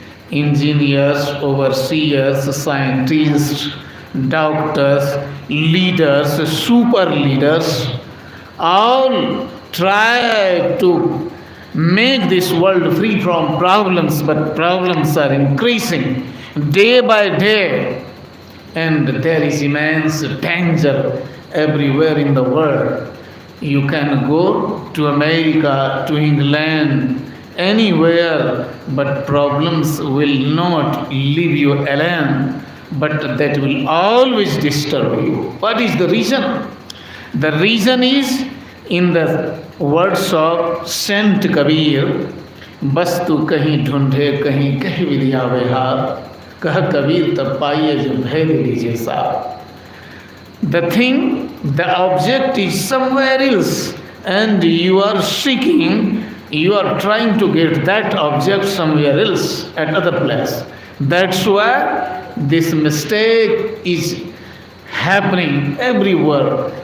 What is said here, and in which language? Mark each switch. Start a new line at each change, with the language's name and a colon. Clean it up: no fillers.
English: engineers, overseers, scientists, doctors, leaders, super leaders, all try to make this world free from problems, but problems are increasing day by day, and there is immense danger everywhere in the world. You can go to America, to England, anywhere, but problems will not leave you alone, but that will always disturb you. What is the reason? The reason is in the words of Saint Kabir,
Hindi: बस तू कहीं ढूंढे कहीं कहीं विधिया विहार, कह कबीर तब पाइए जो भेद लीजिए साथ.
English: The thing, the object is somewhere else, and you are seeking, you are trying to get that object somewhere else, at other place. That's why this mistake is happening everywhere.